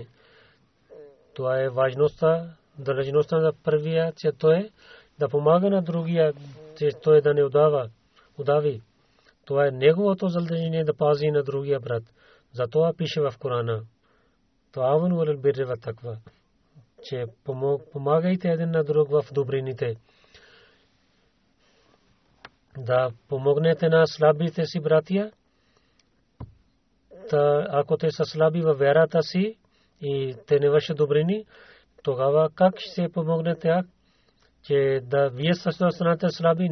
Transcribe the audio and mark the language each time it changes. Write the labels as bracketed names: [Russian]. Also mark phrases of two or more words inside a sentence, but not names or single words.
[Bulgarian] Това е важността, дължността на първия, че той да помага на другия, че той да не удави. Това е неговото задължение да пази на другия брат. Затова пише в Корана. [Arabic] تعاونوا على البر والتقوى, [Bulgarian] че помагайте един на друг в добрините. Да помогнете на слабите си братия. Ако те са слаби във вярата си и те не вършат добрини, тогава как ще помогнете, че да вие също станете слаби?